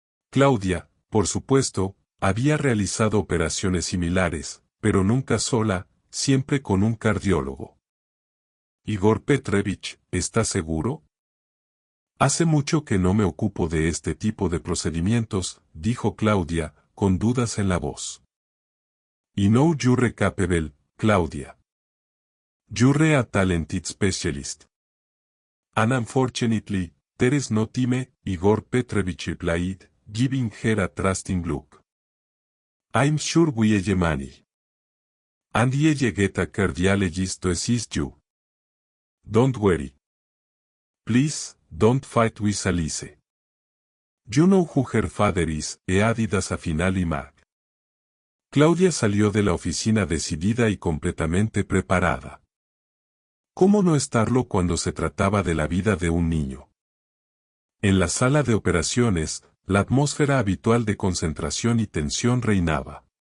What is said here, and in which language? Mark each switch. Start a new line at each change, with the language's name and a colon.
Spanish: Claudia, por supuesto, había realizado operaciones similares, pero nunca sola, siempre con un cardiólogo. Igor Petrovich, ¿está seguro? Hace mucho que no me ocupo de este tipo de procedimientos, dijo Claudia, con dudas en la voz.
English: I know you're capable, Claudia. You're a talented specialist. And unfortunately, there is no time, Igor Petrovich replied, giving her a trusting look. I'm sure we have money. And I get a cardiologist to assist you. Don't worry. Please, don't fight with Alice. You know who her father is, added as a final Mac.
Spanish: Claudia salió de la oficina decidida y completamente preparada. ¿Cómo no estarlo cuando se trataba de la vida de un niño? En la sala de operaciones, la atmósfera habitual de concentración y tensión reinaba.